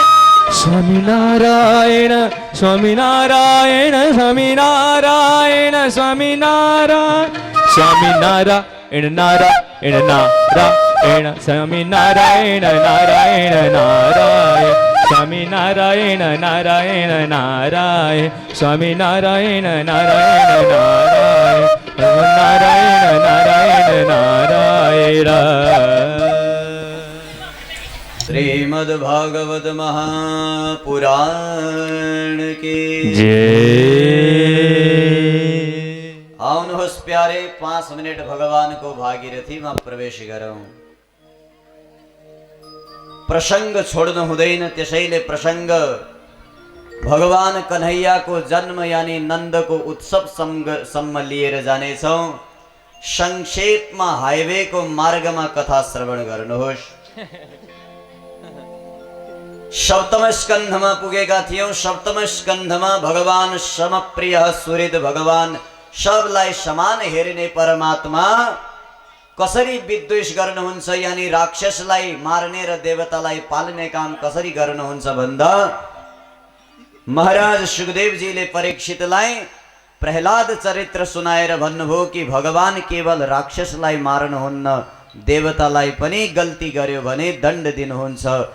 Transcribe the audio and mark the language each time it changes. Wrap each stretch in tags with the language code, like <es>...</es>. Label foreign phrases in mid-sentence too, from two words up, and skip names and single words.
<ne>स्वामी नारायण स्वामी नारायण स्वामी नारायण स्वामी नारायण स्वामी नारायण नारायण नारायण स्वामी नारायण नारायण नारायण स्वामी नारायण नारायण नारायण स्वामी नारायण नारायण नारायण नारायण नारायण नारायण।</ne> <hi>श्रीमद्भागवत महापुराण की जय।</hi> <ne>आउनुहोस् प्यारे 5 मिनट भगवान को भागीरथी में प्रवेश गरौं। प्रसंग छोड्नु हुँदैन, त्यसैले प्रसंग भगवान कन्हैया को जन्म यानी नंद को उत्सव सम्म लिएर जानेछौं। संक्षेपमा हाईवे को मार्ग में कथा श्रवण गर्नुहोस्। सप्तम स्कंध में पुगेका थियौं। सप्तम स्कंध में भगवान समप्रिय सुहृद भगवान सबलाई समान हेर्ने परमात्मा कसरी विद्वेष गर्नुहुन्छ यानी राक्षसलाई मार्ने र देवतालाई पाल्ने काम कसरी गर्नुहुन्छ भन्दा महाराज सुखदेवजीले परीक्षितलाई प्रहलाद चरित्र सुनाएर भन्नुभयो कि भगवान केवल राक्षसलाई मार्नुहुन्न, देवतालाई पनि गल्ती गर्यो भने दण्ड दिनुहुन्छ।</ne>